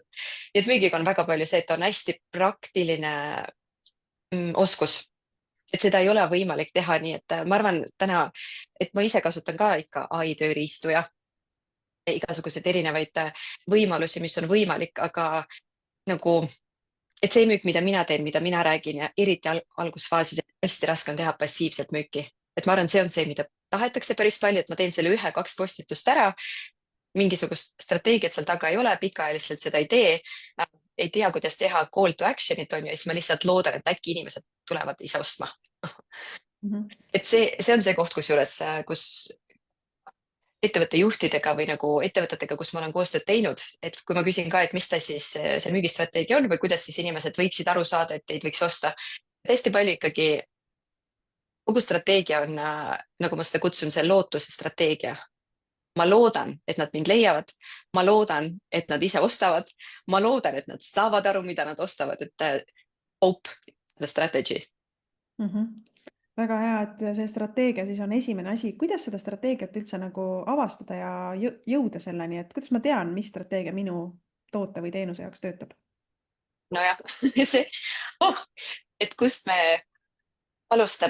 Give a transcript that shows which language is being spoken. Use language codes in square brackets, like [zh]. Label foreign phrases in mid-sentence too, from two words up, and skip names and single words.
[et] nii et müügiga on väga palju see, et on hästi praktiline oskus, et seda ei ole võimalik teha, nii et ma arvan täna, et ma ise kasutan ka ikka ai tööriistu ja igasuguseid erinevaid võimalusi, mis on võimalik, aga nagu, et see müük, mida mina teen, mida mina räägin ja eriti algusfaasis, hästi raske on teha passiivselt müüki. et ma arvan, see on see, mida tahetakse päris palju, et ma teen selle 1-2 postitust ära, mingisugust strateegiat seal taga ei ole, pikaajaliselt seda ei tee, ei tea, kuidas teha [en] call to action'it [et] on ju, ja siis ma lihtsalt loodan, et äkki inimesed tulevad ise ostma et see on see koht, kus ettevõtte juhtidega või nagu ettevõtetega, kus ma olen koostööd teinud, et kui ma küsin ka, et mis ta siis see müügistrateegia on või kuidas siis inimesed võiksid aru saada, et teid võiks osta. hästi palju ikkagi, kogu strateegia on, nagu ma seda kutsun, see lootuse strateegia. ma loodan, et nad mind leiavad, ma loodan, et nad ise ostavad, ma loodan, et nad saavad aru, mida nad ostavad, et [en] hope the strategy. [et] Väga hea, et see strateegia siis on esimene asi. Kuidas seda strateegiat üldse nagu avastada ja jõuda selleni, et kuidas ma tean, mis strateegia minu toote või teenuse jaoks töötab? nojah, see et kust me alustame.